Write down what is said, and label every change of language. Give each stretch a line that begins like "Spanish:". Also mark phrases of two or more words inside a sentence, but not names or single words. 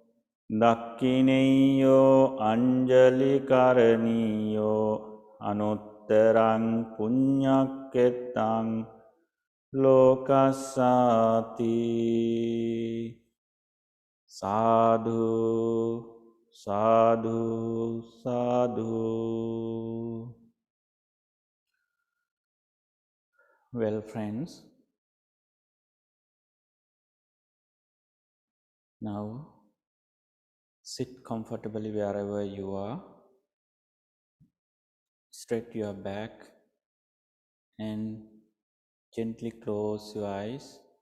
Pali: Dakkineyyo anjali karaniyyo anuttaraṃ puññakkettaṃ lokasati. Sadhu, sadhu, sadhu.
English: Well, friends, now sit comfortably wherever you are. Straight your back and gently close your eyes.